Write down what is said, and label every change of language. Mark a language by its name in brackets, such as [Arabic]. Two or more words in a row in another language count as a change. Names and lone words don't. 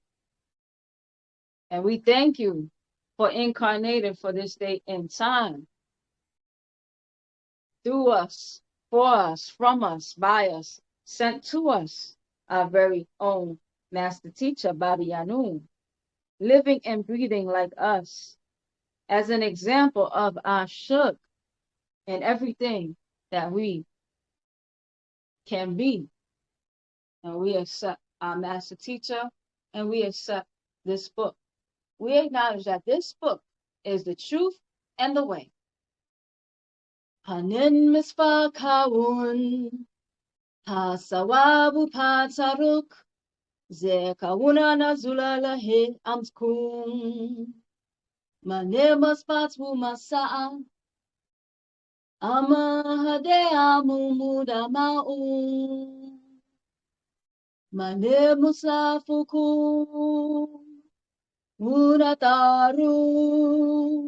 [English] And we thank you for incarnating for this day in time, through us, for us, from us, by us, sent to us, our very own master teacher, Baabaa Yaanun, living and breathing like us, as an example of our shook and everything that we can be. And we accept our master teacher, and we accept this book. We acknowledge that this book is the truth and the way. Hanin mispa kawun, ha sawabu Paa Taraq, ze kawuna na zulala he amskum. Manemas patu masaa, ama hade amumuda ma'u. Manemus lafukum, munataru.